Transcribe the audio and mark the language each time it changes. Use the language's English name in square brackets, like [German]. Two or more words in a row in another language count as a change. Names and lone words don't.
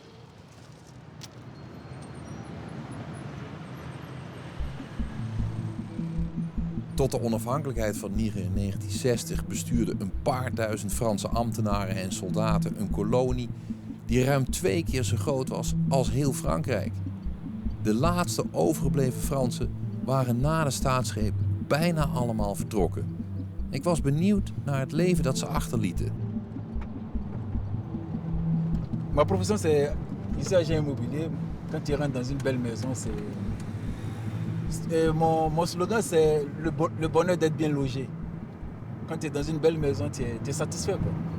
[Dutch] Tot de onafhankelijkheid van Niger in 1960 bestuurden een paar duizend Franse ambtenaren en soldaten een kolonie die ruim 2 keer zo groot was als heel Frankrijk. De laatste overgebleven Fransen waren na de staatsgreep bijna allemaal vertrokken. Ik was benieuwd naar het leven dat ze achterlieten. [French] Ma profession, c'est ici agent immobilier. Quand tu rentres dans une belle maison, c'est... Mon slogan, c'est le bonheur d'être bien logé. Quand tu es dans une belle maison, tu es satisfait, quoi.